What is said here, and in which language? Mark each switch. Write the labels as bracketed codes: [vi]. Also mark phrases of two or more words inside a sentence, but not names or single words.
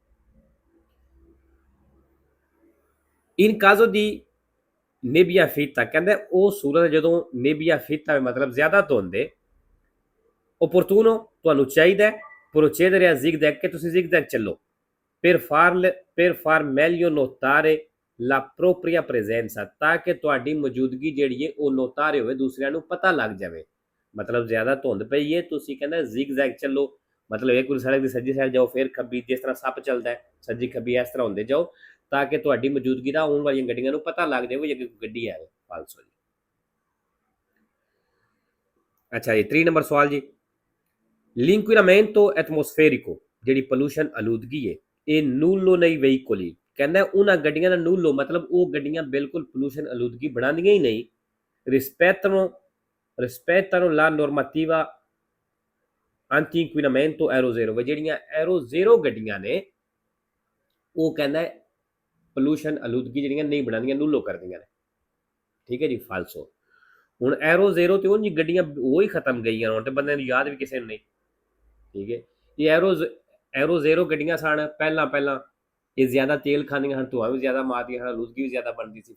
[it] in caso di nebbia fitta, [pa] ਕਹਿੰਦਾ ਉਹ ਸੂਰਜ ਜਦੋਂ [it] nebbia fitta [pa] ਮਤਲਬ ਜ਼ਿਆਦਾ ਧੁੰਦ ਹੈ, opportuno, ਤੁਹਾਨੂੰ ਚਾਹੀਦਾ [it] procedere a zigzag, [pa] ਕਿ ਤੁਸੀਂ zigzag ਚੱਲੋ, [it] per far meglio notare la propria presenza, [pa] ਤਾਂ ਕਿ ਤੁਹਾਡੀ ਮੌਜੂਦਗੀ ਜਿਹੜੀ ਹੈ ਉਹ ਨੋਤਾਰੇ ਹੋਵੇ, ਦੂਸਰਿਆਂ ਨੂੰ ਪਤਾ ਲੱਗ ਜਾਵੇ। ਮਤਲਬ ਜ਼ਿਆਦਾ ਧੁੰਦ ਪਈ ਹੈ, ਤੁਸੀਂ ਕਹਿੰਦਾ zigzag ਚੱਲੋ, ਮਤਲਬ ਇੱਕ ਸੜਕ ਦੀ ਸੱਜੀ ਸਾਈਡ ਜਾਓ, ਫਿਰ ਖੱਬੀ, ਜਿਸ ਤਰ੍ਹਾਂ ਸੱਪ ਚੱਲਦਾ ਹੈ ਸੱਜੀ ਖੱਬੀ ਇਸ ਤਰ੍ਹਾਂ ਹੁੰਦੇ ਜਾਓ, ਤਾਂ ਕਿ ਤੁਹਾਡੀ ਮੌਜੂਦਗੀ ਦਾ ਆਉਣ ਵਾਲੀਆਂ ਗੱਡੀਆਂ ਨੂੰ ਪਤਾ ਲੱਗ ਜਾਵੇ ਜੇ ਕੋਈ ਗੱਡੀ ਆਵੇ। ਫਾਲਸੋ ਜੀ। ਅੱਛਾ ਜੀ, 3 ਨੰਬਰ ਸਵਾਲ ਜੀ, [it] l'inquinamento atmosferico, [pa] ਜਿਹੜੀ ਪੋਲੂਸ਼ਨ ਆਲੂਦਗੀ ਹੈ, ਇਹ ਨੂਲੋ ਨਹੀਂ veicoli, ਕਹਿੰਦਾ ਉਹਨਾਂ ਗੱਡੀਆਂ ਦਾ ਨੂਲੋ ਮਤਲਬ ਉਹ ਗੱਡੀਆਂ ਬਿਲਕੁਲ ਪੋਲੂਸ਼ਨ ਆਲੂਦਗੀ ਬਣਾਉਂਦੀਆਂ ਹੀ ਨਹੀਂ, [it] rispettano la normativa anti inquinamento euro zero, [pa] ਜਿਹੜੀਆਂ euro zero ਗੱਡੀਆਂ ਨੇ ਉਹ ਕਹਿੰਦਾ ਪੋਲੂਸ਼ਨ ਆਲੂਦਗੀ ਜਿਹੜੀਆਂ ਨਹੀਂ ਬਣਾਉਂਦੀਆਂ, ਨੂਲੋ ਕਰਦੀਆਂ ਨੇ, ਠੀਕ ਹੈ ਜੀ। ਫਾਲਸੋ। ਹੁਣ ਐਰੋ ਜ਼ੀਰੋ ਤੇ ਉਹ ਜੀ ਗੱਡੀਆਂ ਉਹ ਹੀ ਖਤਮ ਗਈਆਂ ਹੁਣ ਤੇ ਬੰਦੇ ਨੂੰ ਯਾਦ ਵੀ ਕਿਸੇ ਨੂੰ ਨਹੀਂ, ਠੀਕ ਹੈ। ਇਹ ਐਰੋ ਜ਼ੀਰੋ ਗੱਡੀਆਂ ਸਨ ਪਹਿਲਾਂ ਇਹ ਜ਼ਿਆਦਾ ਤੇਲ ਖਾਂਦੀਆਂ ਹਨ, ਧੂਆਂ ਵੀ ਜ਼ਿਆਦਾ ਮਾਰਦੀਆਂ ਹਨ, ਆਲੂਦਗੀ ਵੀ ਜ਼ਿਆਦਾ ਬਣਦੀ ਸੀ।